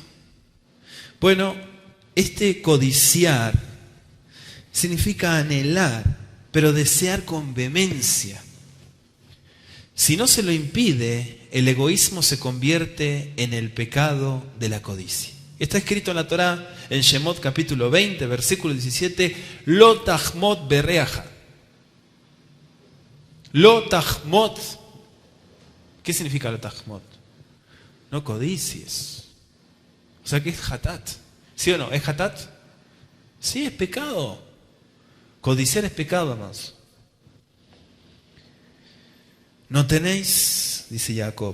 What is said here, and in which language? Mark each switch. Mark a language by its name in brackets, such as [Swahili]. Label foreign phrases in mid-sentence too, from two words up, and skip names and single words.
[Spanish] Bueno, este codiciar significa anhelar, pero desear con vehemencia. Si no se lo impide, el egoísmo se convierte en el pecado de la codicia. Está escrito en la Torá, en Shemot capítulo 20, versículo 17, [Hebrew] לא תחמוד ברעך. לא תחמוד. [Spanish] ¿Qué significa [Hebrew] לא תחמוד? [Spanish] No codicies. O sea que es hatat. ¿Sí o no? ¿Es hatat? Sí, es pecado. Codiciar es pecado, amados. No tenéis, dice Jacob.